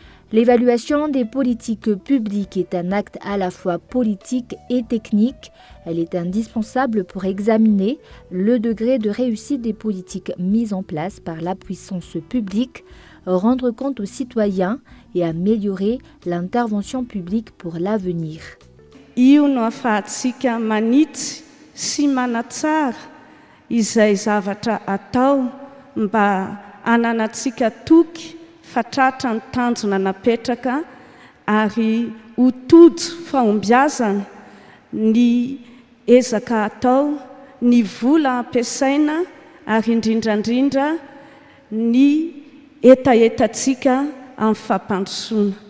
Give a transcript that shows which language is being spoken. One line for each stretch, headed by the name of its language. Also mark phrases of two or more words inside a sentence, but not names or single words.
French: L'évaluation des politiques publiques est un acte à la fois politique et technique. Elle est indispensable pour examiner le degré de réussite des politiques mises en place par la puissance publique, rendre compte aux citoyens et améliorer l'intervention publique pour l'avenir.
Malagasy: Io no ahafahantsika manitsy sy manatsara izay zavatra atao mba hananantsika toky fatratra ny tanjona napetraka ary ho tojo fahombiazana ny ezaka atao, ny vola ampiasaina ary indrindrandrindra ny etaetantsika amin'ny fampandrosoana.